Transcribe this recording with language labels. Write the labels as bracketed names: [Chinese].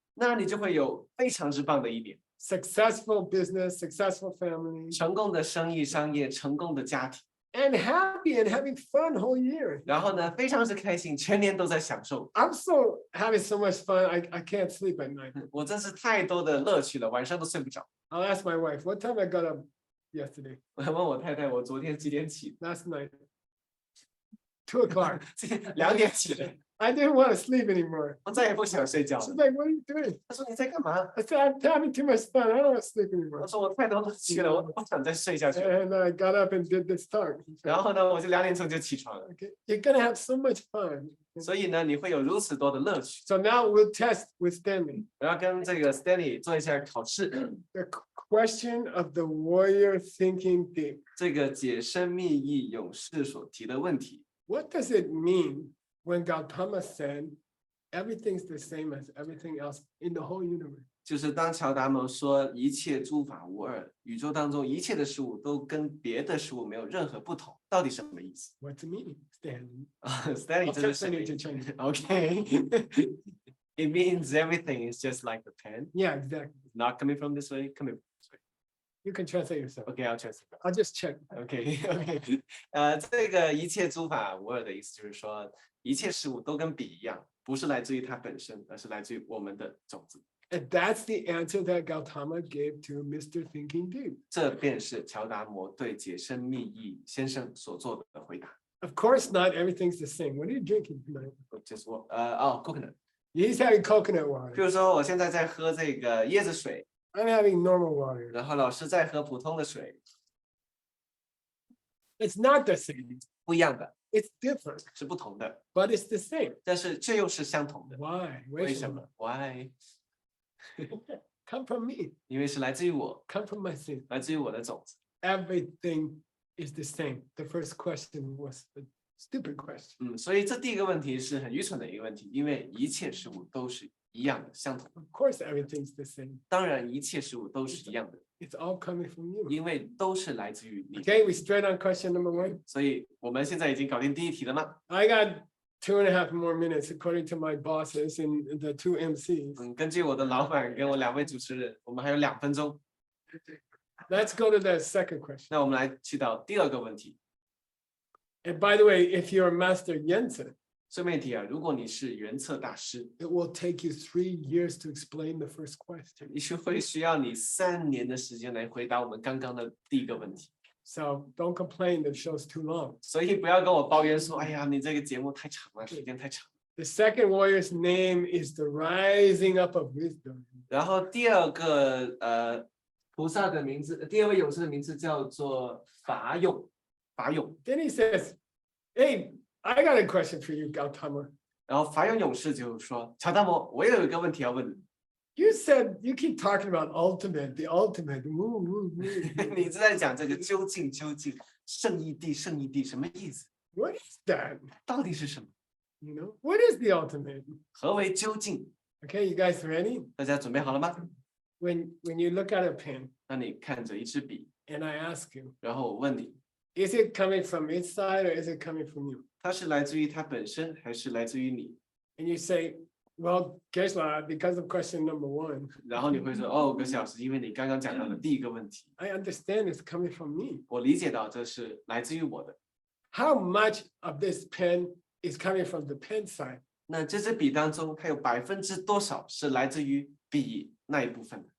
[Chinese] 那你就会有非常之棒的一年， [English] successful business, successful family, [Chinese] 成功的生意、商业，成功的家庭， [English] and happy and having fun whole year. [Chinese] 然后呢，非常之开心，全年都在享受。 [English] I'm so having so much fun. I can't sleep at night. [Chinese] 我真是太多的乐趣了，晚上都睡不着。 [English] I'll ask my wife, what time I got up yesterday, [Chinese] 我问我太太，我昨天几点起？ [English] last night? 2 o'clock. [Chinese] 2点起的， [English] I didn't want to sleep anymore. [Chinese] 我再也不想睡觉 [English] She's [Chinese] 了。 [English] like, what are you doing? [Chinese] 她说你在干嘛？ [English] I said, I'm having too much fun. I don't want to sleep [Chinese] 我 [English] anymore. [Chinese] 说我太多乐趣了，我不想再睡下去了。 [English] And I got up and did this talk. [Chinese] 然后呢，我就2点钟就起床了。 [English] Okay, you're gonna have so much fun. [Chinese] 所以呢，你会有如此多的乐趣。 [English] So now we'll test with Stanley. [Chinese] 我要跟这个 Stanley 做一下考试。 [English] The question of the warrior thinking deep. [Chinese] 这个解生密意勇士所提的问题， [English] What does it mean when Gautama said everything's the same as everything else in the whole universe? [Chinese] 就是当乔达摩说一切诸法无二，宇宙当中一切的事物都跟别的事物没有任何不同，到底什么意思？ [English] What's the meaning, Stanley? ？Stanley I'll [Chinese] 真的 [English] translate [Chinese] 是 [English] it to Chinese. OK。 It means everything is just like the pen, Yeah, exactly. not coming from this way, coming from this way. You can translate yourself. OK, I'll translate. I'll just check. [Chinese] OK OK，这个一切诸法无二的意思就是说，一切事物都跟笔一样，不是来自于它本身，而是来自于我们的种子。 [English] And that's the answer that Gautama gave to Mr. Thinking Deep. [Chinese] 这便是乔达摩对解生密意先生所做的回答。 [English] Of course, not everything's the same. What are you drinking tonight? [Chinese] 就是我coconut。 [English] He's having coconut [Chinese] 比 [English] water. [Chinese] 如说我现在在喝这个椰子水， [English] I'm having normal water. [Chinese] 然后老师在喝普通的水， It's not the same. 不一样的， It's different, 是不同的， but it's the same. 但是却又是相同的。 [English] Why? [Chinese] 为什么 ？ [English] Why？ Come from me. [Chinese] 因为是来自于我， [English] Come from my seed. [Chinese] 来自于我的种子。 [English] Everything is the same. The first question was a stupid question. [Chinese] 所以这第一个问题是很愚蠢的一个问题，因为一切事物都是一样的，相同的。 [English] Of course, everything's the same. [Chinese] 当然，一切事物都是一样的， [English] It's all coming from you. [Chinese] 因为都是来自于你。 [English] Okay, we straight on question number 1. [Chinese] 所以我们现在已经搞定第一题了吗？ [English] I got 2.5 more minutes according to my bosses and the 2 MCs. [Chinese] 根据我的老板跟我2位主持人，我们还有2分钟。 [English] Let's go to the second question. [Chinese] 那我们来去到第2个问题。 [English] And by the way, if you're a master Yensen, [Chinese] 顺便提啊，如果你是原测大师， [English] it will take you 3 years to explain the first question. [Chinese] 你是会需要你3年的时间来回答我们刚刚的第1个问题。 [English] So don't complain, the show's too long. [Chinese] 所以不要跟我抱怨说，哎呀，你这个节目太长了，时间太长。 [English] The second warrior's name is the rising up of wisdom. [Chinese] 然后第2个菩萨的名字，第2位勇士的名字叫做法勇，法勇。 [English] Then he says, hey, I got a question for you, Gautama. [Chinese] 然后法勇勇士就说，乔达摩，我也有一个问题要问你。 [English] You said you keep talking about ultimate, the ultimate. Woo, woo, woo. [Chinese] 你是在讲这个究竟圣义地什么意思？ [English] What is that? [Chinese] 到底是什么？ [English] You know, what is the ultimate? [Chinese] 何为究竟？ [English] Okay, you guys ready? [Chinese] 大家准备好了吗？ [English] When you look at a pen [Chinese] 那你看着一支笔， [English] and I ask you, [Chinese] 然后我问你， [English] is it coming from its side or is it coming from you? [Chinese] 它是来自于它本身，还是来自于你？ [English] And you say, well, Geshe, because of question number 1, [Chinese] 然后你会说，哦，葛老师，因为你刚刚讲到的第1个问题， [English] I understand it's coming from me. [Chinese] 我理解到这是来自于我的。 [English] How much of this pen is coming from the pen side? [Chinese] 那这支笔当中，它有多少是来自于笔那一部分的？